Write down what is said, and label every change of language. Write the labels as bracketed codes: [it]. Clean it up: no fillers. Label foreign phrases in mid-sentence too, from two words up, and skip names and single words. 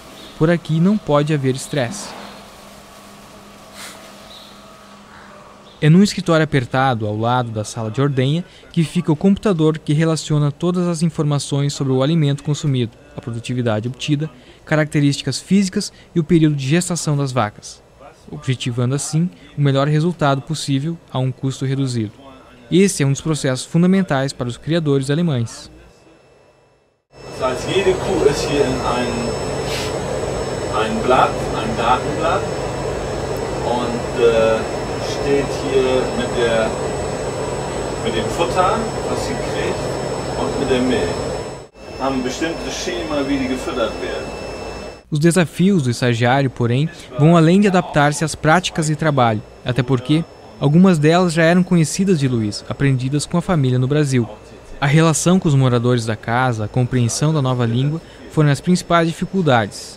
[pt] Por aqui não pode haver estresse. É num escritório apertado, ao lado da sala de ordenha, que fica o computador que relaciona todas as informações sobre o alimento consumido, a produtividade obtida, características físicas e o período de gestação das vacas, objetivando assim o melhor resultado possível a um custo reduzido. Esse é um dos processos fundamentais para os criadores alemães. [de] Das heißt, jede Kuh ist hier in ein Blatt, ein Datenblatt und steht hier mit dem Futter, was sie kriegt, und mit der Milch. Haben ein bestimmtes Schema, wie die gefüttert werden. [pt] Os desafios do estagiário, porém, vão além de adaptar-se às práticas de trabalho, até porque algumas delas já eram conhecidas de Luiz, aprendidas com a família no Brasil. A relação com os moradores da casa, a compreensão da nova língua, foram as principais dificuldades.